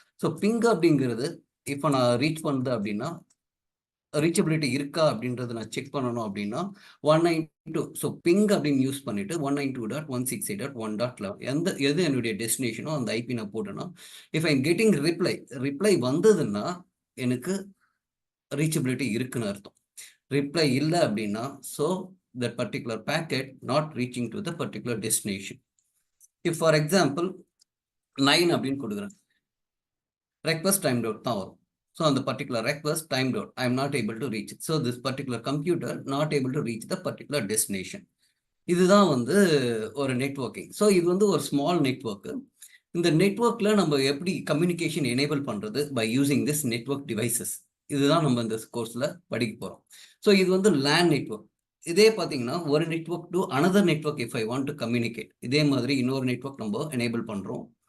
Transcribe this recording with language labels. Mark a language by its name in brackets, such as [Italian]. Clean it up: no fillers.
[Tamil] So ping அப்படிங்கிறது இப்போ நான் ரீச் பண்ணுது அப்படின்னா ரீச்சபிலிட்டி இருக்கா அப்படின்றத நான் செக் பண்ணணும் அப்படின்னா 192. ஸோ பிங் அப்படின்னு யூஸ் பண்ணிட்டு 192.168.1.11 எது என்னுடைய டெஸ்டினேஷனோ அந்த ஐபி நான் போட்டேன்னா, [English] if I getting reply [Tamil] வந்ததுன்னா எனக்கு ரீச்சபிலிட்டி இருக்குன்னு அர்த்தம். ரிப்ளை இல்லை அப்படின்னா, [English] So that particular packet not reaching to the particular destination. If for example 9 [Tamil] அப்படின்னு கொடுக்குறேன், [English] request timed out [Tamil] தான் வரும். [English] So on the particular request timed out, I am not able to reach it. So this particular computer not able to reach the particular destination. [Tamil] இதுதான் வந்து ஒரு networking. So இது வந்து ஒரு ஸ்மால் நெட்வொர்க்கு. இந்த நெட்வொர்க்கில் நம்ம எப்படி கம்யூனிகேஷன் எனேபிள் பண்ணுறது [English] by using this network devices, [Tamil] இதுதான் நம்ம இந்த கோர்ஸில் படிக்க போகிறோம். ஸோ இது வந்து லேன் நெட்வொர்க். இதே பார்த்தீங்கன்னா ஒரு network to another network [English] if I want to communicate, [Tamil] இதே மாதிரி இன்னொரு நெட்வொர்க் நம்ம எனேபிள் பண்ணுறோம்.